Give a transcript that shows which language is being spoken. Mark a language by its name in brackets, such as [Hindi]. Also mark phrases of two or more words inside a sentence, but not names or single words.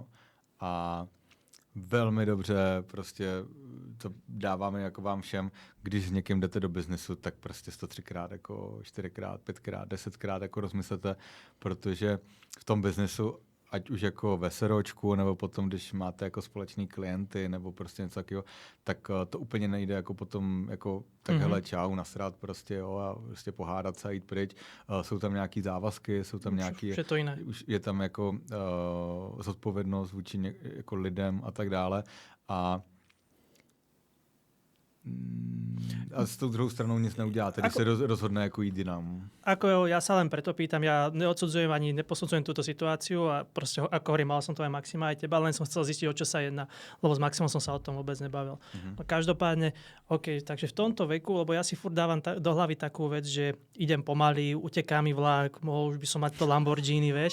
[Czech] A velmi dobře prostě to dáváme jako vám všem, když s někým jdete do biznesu, tak prostě 103krát, jako 4krát, 5krát, 10krát jako rozmyslete, protože v tom biznesu ať už jako ve seročku, nebo potom, když máte jako společný klienty, nebo prostě něco takového, tak to úplně nejde jako potom, jako tak hele, čau, nasrát prostě, jo, a prostě pohádat se a jít pryč. Jsou tam nějaký závazky, jsou tam nějaký, už je tam jako zodpovědnost vůči jako lidem a tak dále. A s tou druhou stranou nic neuděláte, když se rozhodne jako jít jinam. [Slovak] Ako ja sa len preto pýtam, ja neodsudzujem ani neposudzujem túto situáciu a proste, ako hovorím, mal som to aj Maxima, aj teba, len som chcel zistiť, o čo sa jedná, lebo s Maximom som sa o tom vôbec nebavil. No každopádne, OK, takže v tomto veku, lebo ja si furt dávam do hlavy takú vec, že idem pomaly, uteká mi vlak, mohol už by som mať to Lamborghini, vieš.